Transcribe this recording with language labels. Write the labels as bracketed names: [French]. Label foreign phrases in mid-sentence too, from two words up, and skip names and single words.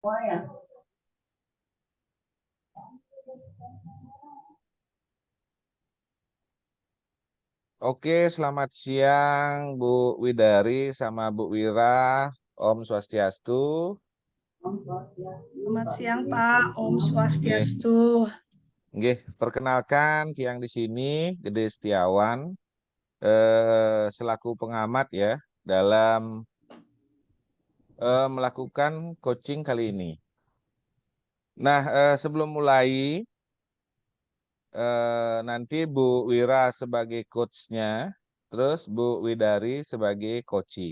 [Indonesian] Oh ya. Oke, selamat siang Bu Widari sama Bu Wira. [Balinese] Om Swastiastu. Om Swastiastu, [Indonesian] Selamat Pak siang Gede. Pak, Om [Balinese] Nggih, Swastiastu. nggih, [Indonesian] perkenalkan Kiang di sini Gede Setiawan selaku pengamat ya dalam melakukan coaching kali ini. Nah, sebelum mulai nanti Bu Wira sebagai coachnya, terus Bu Widari sebagai coachee.